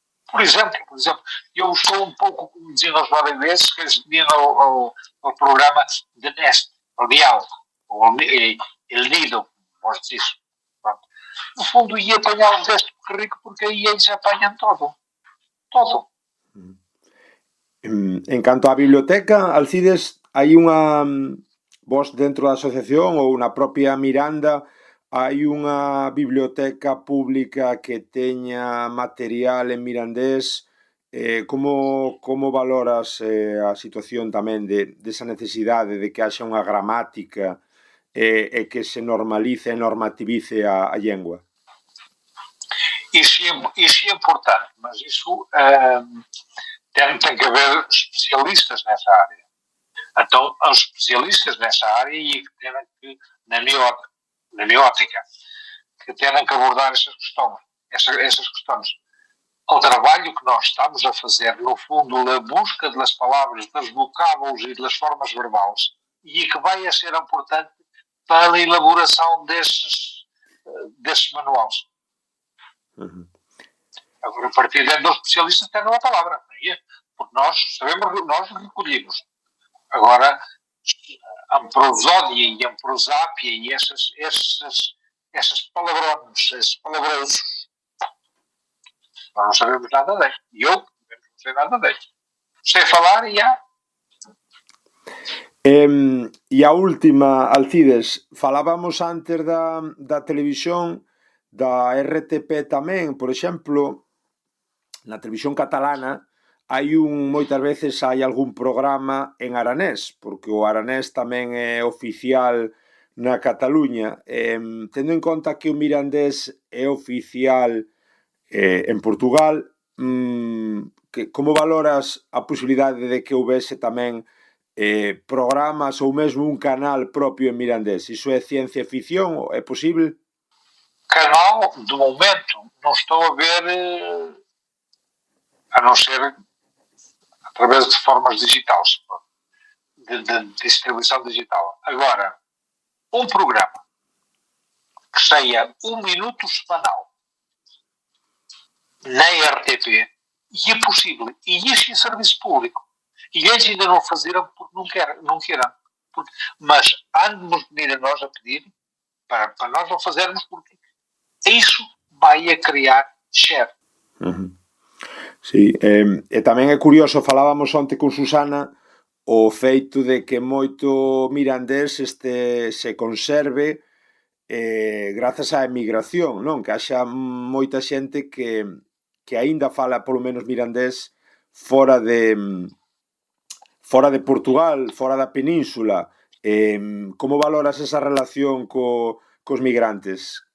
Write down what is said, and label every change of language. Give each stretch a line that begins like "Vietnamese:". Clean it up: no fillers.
Portuguese: Por exemplo, eu estou um pouco, como diziam os holandeses, que eles tinham o programa de Nest, o Dial, ou El Nido, vamos dizer isso. No fundo, ia apanhá-los deste rico, porque aí eles apanham todo. Todo.
Galician: En canto á biblioteca, Alcides, hai unha vos dentro da asociación ou na propia Miranda hai unha biblioteca pública que teña material en mirandés como valoras a situación tamén desa necesidade de que haxa unha gramática e que se normalice e normativice a lingua?
Portuguese: Isso é importante, mas isso tem que haver especialistas nessa área. Então, os especialistas nessa área e que têm que, na minha ótica, que têm que abordar essas questões. O trabalho que nós estamos a fazer, no fundo, a busca das palavras, dos vocábulos e das formas verbais, e que vai a ser importante para a elaboração desses manuais. Uhum. Agora, a partir daí, os especialistas têm uma palavra, não é? Porque nós sabemos, nós recolhemos. Agora, a prosódia e a prosápia e essas palavrões, esses palavrosos, nós não sabemos nada deles. E eu não sei nada deles. Sei falar e há.
Galician: E a última, Alcides, falábamos antes da televisión, da RTP tamén, por exemplo, na televisión catalana, moitas veces hai algún programa en aranés, porque o aranés tamén é oficial na Cataluña. Tendo en conta que o mirandés é oficial en Portugal, como valoras a posibilidade de que houvese tamén programas ou mesmo un canal propio en mirandés? Iso é ciencia ficción? É posible?
Portuguese: Canal, de momento, não estou a ver, a não ser através de formas digitais, de distribuição digital. Agora, um programa que saia 1 minuto semanal na RTP, e é possível, e isso é serviço público. E eles ainda não fizeram porque não queiram. Mas há de nos venir a nós a pedir para nós não fazermos, porque isso vai a criar share. Uhum.
Galician: Sí, e tamén é curioso, falábamos onte con Susana, o feito de que moito mirandés se conserve grazas á emigración, non? Que haxa moita xente que aínda fala polo menos mirandés fora de Portugal, fora da península. Como valoras esa relación cos migrantes?